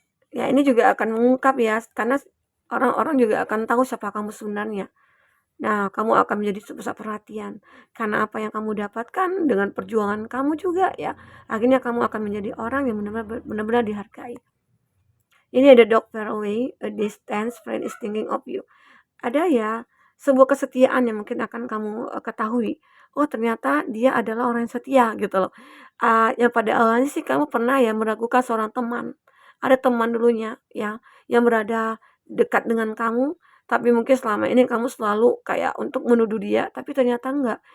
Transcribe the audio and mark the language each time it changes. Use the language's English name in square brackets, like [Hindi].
[Indonesian] Ya, ini juga akan mengungkap ya, karena orang-orang juga akan tahu siapa kamu sebenarnya. Nah, kamu akan menjadi pusat perhatian. Karena apa yang kamu dapatkan dengan perjuangan kamu juga ya, akhirnya kamu akan menjadi orang yang benar-benar dihargai. Ini ada [English] dog far away, a distance friend is thinking of you. [Indonesian] Ada ya, sebuah kesetiaan yang mungkin akan kamu ketahui. Oh, ternyata dia adalah orang yang setia gitu loh. Yang pada awalnya sih kamu pernah ya meragukan seorang teman. Ada teman dulunya ya yang berada dekat dengan kamu, tapi mungkin selama ini kamu selalu kayak untuk menuduh dia, tapi ternyata enggak.